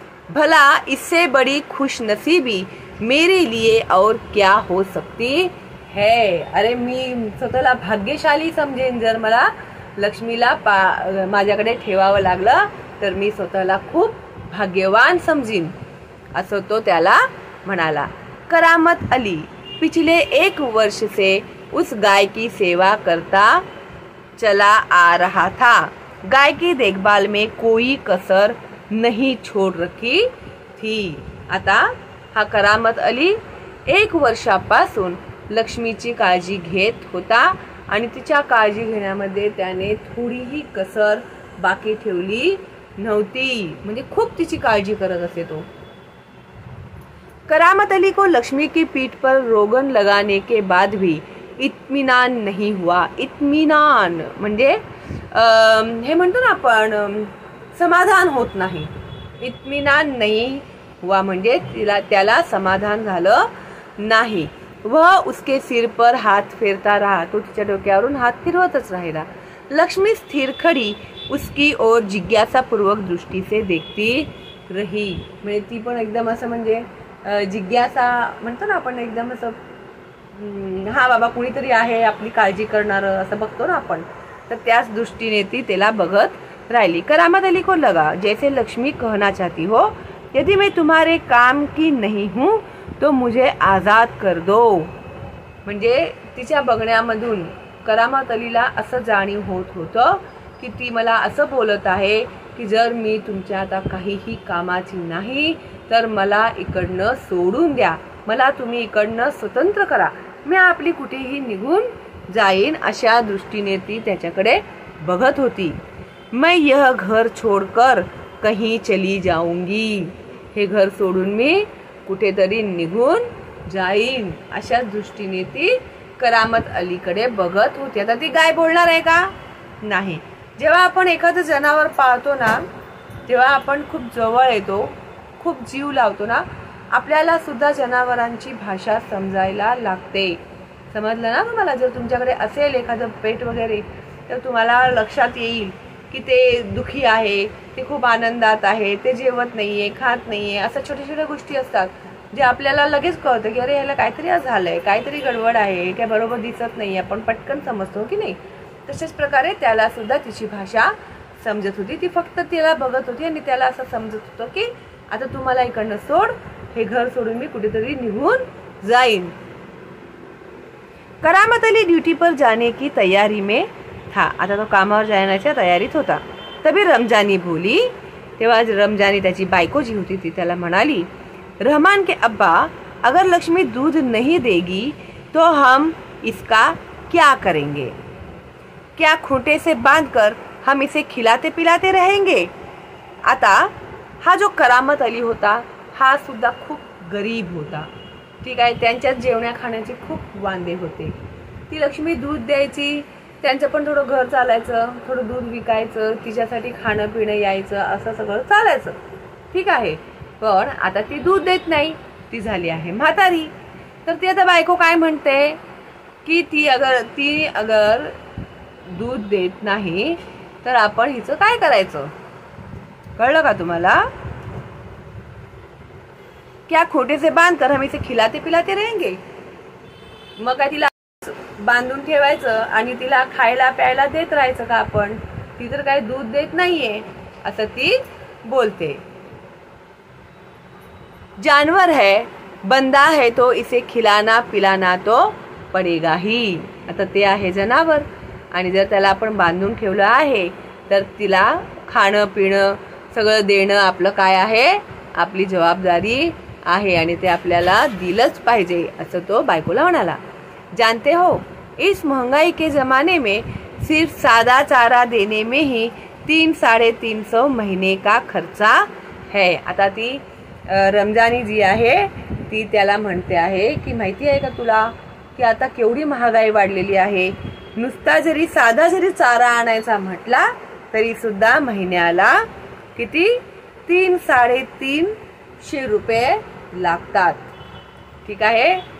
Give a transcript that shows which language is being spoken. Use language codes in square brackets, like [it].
[hi] भला इससे बड़ी खुशनसीबी मेरे लिए और क्या हो सकती है. [mr] अरे मी स्वतःला भाग्यशाली समजेन जर मला लक्ष्मीला माझ्याकडे ठेवावं लागलं, तर मी स्वतःला खूप भाग्यवान समजीन असं तो त्याला म्हणाला. [hi] करामत अली पिछले 1 वर्ष से उस गाय की सेवा करता चला आ रहा था. गाय की देखभाल में कोई कसर नहीं छोड़ रखी थी. [mr] आता हा करामत अली 1 वर्षापासून लक्ष्मीची काळजी घेत होता आणि तिच्या काळजी घेण्यामध्ये त्याने थोडीही कसर बाकी ठेवली नव्हती. म्हणजे खूप तिची काळजी करत असे तो. [hi] करामत अली को लक्ष्मी की पीठ पर रोगन लगाने के बाद भी इत्मीनान नहीं हुआ. [mr] इत्मीनान म्हणजे हे म्हणतो ना आपण समाधान होत नाही. [hi] इत्मीनान नहीं हुआ [mr] म्हणजे त्याला समाधान झालं नाही. [hi] वह उसके सिर पर हाथ फेरता रहा. [mr] तो तिच्या डोक्यावरून हात फिरवतच राहिला. [hi] लक्ष्मी स्थिर खड़ी उसकी ओर जिज्ञासापूर्वक दृष्टी से देखती रही. [mr] म्हणजे ती पण एकदम असं म्हणजे जिज्ञासा म्हणतो ना आपण, एकदम असं हा बाबा कुणीतरी आहे आपली काळजी करणारं असं बघतो ना आपण, तर त्याच दृष्टीने ती त्याला बघत राहिली. [hi] करामत अली को लगा जैसे लक्ष्मी कहना चाहती हो, यदि मैं तुम्हारे काम की नहीं हूँ तो मुझे आजाद कर दो. [mr] म्हणजे तिच्या बघण्यामधून करामत अलीला असं जाणीव होत होतं की ती मला असं बोलत आहे की जर मी तुमच्या आता काहीही कामाची नाही तर मला इकडनं सोडून द्या, मला तुम्ही इकडनं स्वतंत्र करा, मी आपली कुठेही निघून जाईन अशा दृष्टीने ती त्याच्याकडे बघत होती. [hi] मैं यह घर छोड़कर कहीं चली जाऊंगी. [mr] हे घर सोडून मी कुठेतरी निघून जाईन अशा दृष्टीने ती करामत अलीकडे बघत होती. आता ती गाय बोलणार आहे का, नाही. जेव्हा आपण एखादं जनावर पाळतो ना, तेव्हा आपण खूप जवळ येतो, खूप जीव लावतो ना, आपल्याला सुद्धा जनावरांची भाषा समजायला लागते. समजलं ना तुम्हाला. जर तुमच्याकडे असेल एखादं पेट वगैरे तर तुम्हाला लक्षात येईल की ते दुखी आहे, ते खूप आनंदात आहे, ते जेवत नाहीये, खात नाहीये, असं छोट्या छोट्या गोष्टी असतात जे आपल्याला लगेच कळतं की अरे ह्याला काहीतरी झालंय, काहीतरी गडबड आहे, काय बरोबर दिसत नाही, आपण पटकन समजतो की नाही. तशाच प्रकारे त्याला सुद्धा तिची भाषा समजत होती. ती फक्त तिला बघत होती आणि त्याला असं समजत होतं की आता तू मला इकडनं सोड, हे घर सोडून मी कुठेतरी निघून जाईन. [hi] करामत अली ड्यूटी पर जाने की तैयारी में था. [mr] आता तो कामावर जाण्याच्या तयारीत होता. [hi] तभी रमजानी बोली. [mr] तेव्हा रमजानी त्याची बायको जी होती ती त्याला म्हणाली, [hi] रहमान के अब्बा अगर लक्ष्मी दूध नहीं देगी तो हम इसका क्या करेंगे, क्या खूंटे से बांधकर हम इसे खिलाते पिलाते रहेंगे. [mr] आता हा जो करामत अली होता हा सुद्धा खूप गरीब होता, ठीक आहे. त्यांच्याच जेवण्या खाण्याचे खूप वांदे होते. ती लक्ष्मी दूध द्यायची, त्यांचं पण थोडं घर चालायचं, थोडं दूध विकायचं, तिच्यासाठी खाणं पिणं यायचं, असं सगळं चालायचं, ठीक आहे. पण आता ती दूध देत नाही, ती झाली आहे म्हातारी. तर ती आता बायको काय म्हणते की ती अगर दूध देत नाही तर आपण हिचं काय करायचं, कळलं का तुम्हाला? [hi] क्या खोटे से बांध कर हम इसे खिलाते पिलाते रहेंगे. [mr] मग काय तिला बांधून ठेवायचं आणि तिला खायला प्यायला देत राहायचं का आपण? ती तर काही दूध देत नाहीये, असं ती बोलते. [hi] जानवर है, बंदा है, तो इसे खिलाना पिलाना तो पडेगा ही. [mr] आता ते आहे जनावर आणि जर त्याला आपण बांधून ठेवलं आहे तर तिला खाणं पिणं सगळं देणं आपलं काय आहे, आपली जबाबदारी आहे आणि ते आपल्याला दिलंच पाहिजे, असं तो बायकोला म्हणाला. [hi] जानते हो, इस महंगाई के जमाने में सिर्फ सादा चारा देने में ही 300-350 महीने का खर्चा है. [mr] आता ती रमजानी जी आहे ती त्याला म्हणते आहे की माहिती आहे का तुला की आता केवढी महागाई वाढलेली आहे. नुसता जरी साधा चारा आणायचा म्हटला तरी सुद्धा महिन्याला किती 300-350 रुपये लागतात, ठीक आहे.